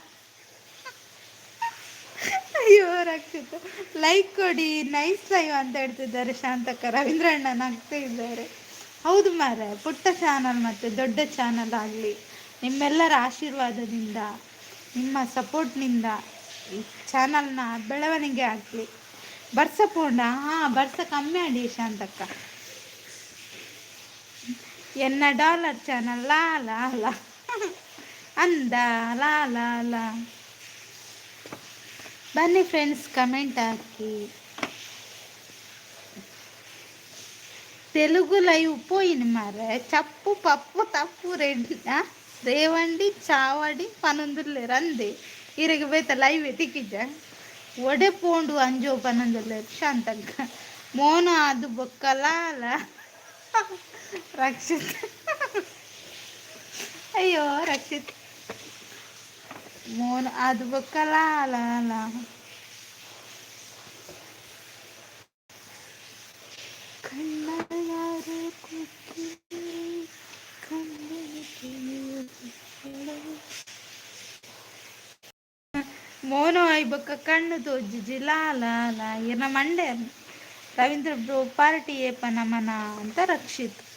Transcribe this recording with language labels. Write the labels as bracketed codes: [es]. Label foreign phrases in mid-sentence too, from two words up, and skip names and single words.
[kn] ಅಯ್ಯೋ ರಕ್ಷಿತ ಲೈಕ್ ಕೊಡಿ, ನೈಸ್ ಲೈವ್ ಅಂತ ಹೇಳ್ತಿದ್ದಾರೆ ಶಾಂತಕ್ಕ. ರವೀಂದ್ರಣ್ಣ ನಗ್ತಾ ಇದ್ದಾರೆ. ಹೌದು ಮಾರ, ಪುಟ್ಟ ಚಾನಲ್ ಮತ್ತು ದೊಡ್ಡ ಚಾನಲ್ ಆಗಲಿ ನಿಮ್ಮೆಲ್ಲರ ಆಶೀರ್ವಾದದಿಂದ ನಿಮ್ಮ ಸಪೋರ್ಟ್ನಿಂದ ಈ ಚಾನಲ್ನ ಬೆಳವಣಿಗೆ ಆಗಲಿ. [tcy] ಬರ್ಸ ಪೋಂಡ ಬರ್ಸ ಕಮ್ಮಿ ಆಡಿ ಶಾಂತಕ್ಕ. ಎನ್ನ ಡಾಲರ್ ಚಾನಲ್ ಲಾಲ ಅಲ್ಲ ಅಂದ ಲಾಲ. [kn] ಬನ್ನಿ ಫ್ರೆಂಡ್ಸ್ ಕಮೆಂಟ್ ಹಾಕಿ. [te] తెలుగు లైవ్ పోయింది మరి చప్పు పప్పు తప్పు రెడ్డి [tcy] ರೇವಂಡಿ ಚಾವಡಿ ಪನೊಂದುಲ್ಲೇರು ಅಂದೆ ಇರಗೆ ಬೇತ ಲೈವ್ ತಿಕ್ಕಿದ್ದ ಒಡೆ ಪೋಂಡು ಅಂಜೋ ಪನೊಂದುಲ್ಲೇರು ಶಾಂತಕ್ಕ. ಮೋನ ಅದು ಬೊಕ್ಕಲ ಅಲ್ಲ ರಕ್ಷಿತ್. ಅಯ್ಯೋ ರಕ್ಷಿತ್ ಮೋನ ಅದು ಬೊಕ್ಕಲ ಅಲ್ಲ ಅಲ್ಲ ಮೋನೋ ಐಬಕ್ಕ ಕಣ್ಣು ತೋಜಿ ಲಾಲ ಇರ್ನ ಮಂಡೆ ರವೀಂದ್ರ ಬ್ರೋ ಪಾರ್ಟಿ ಏಪ ನಮನ ಅಂತ ರಕ್ಷಿತ್.